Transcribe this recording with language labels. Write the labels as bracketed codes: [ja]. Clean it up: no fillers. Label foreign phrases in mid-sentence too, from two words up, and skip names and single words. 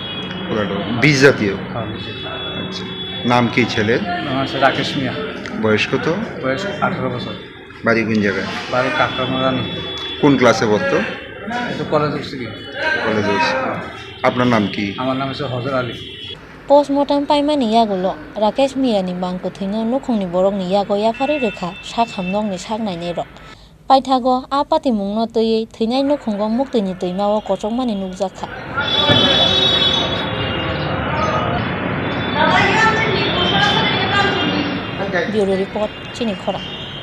[bn] বীজ জাতীয় হ্যাঁ আচ্ছা নাম কি ছেলের আমার হচ্ছে রাকেশ মিয়া বয়স কত বয়স 18 বছর বাড়ি কোন জায়গায় বাড়ি কাকরামারানি কোন ক্লাসে পড়তো এটা কলেজ উঠছি কি কলেজে আপনার নাম কি আমার নাম হচ্ছে হজর আলী [trp] postmortem paimani yagulo Rakesh Miya ni bangko thina nukhungni borokni yago yafari rekha sakham nokni saknai ne rok paithago apati mungno tei thinai nukhungo muktini teimawo kochokmani nukjakha [en] Bureau report [trp] chini khora